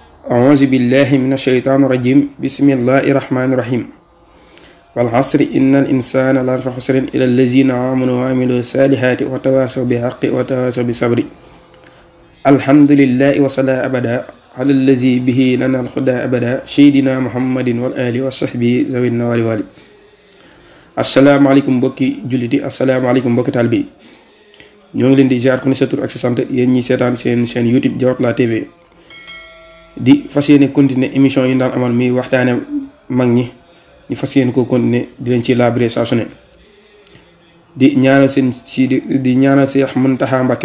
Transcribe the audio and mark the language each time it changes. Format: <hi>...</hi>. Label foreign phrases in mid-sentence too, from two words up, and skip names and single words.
<ar>أعوذ بالله من الشيطان الرجيم بسم الله الرحمن الرحيم والعصر إن الإنسان لفي خسر إلى الذين آمنوا وعملوا الصالحات وتواصوا بالحق وتواصوا بالصبر الحمد لله وصلى أبدا على الذي به لنا الهدى أبدا سيدنا محمد والآل وصحبه ذوي النوال والي السلام عليكم</ar> <wo>mbokki julliti</wo> <ar>السلام عليكم</ar> <wo>mbokki taalibe ñoo ngi leen di jaar ku ne sa tur ak sa sant yéen ñi seetaan seen chaîne YouTube Diawartoulah TV di fas yéene</wo> <fr>continuer émission</fr> <wo>yi daan amal mi waxtaane mag ñi ñu fas yéene ko continuer di leen ci laabire saa su ne di ñaanal seen si di ñaanal Cheikh Mountakha Mbacké</wo>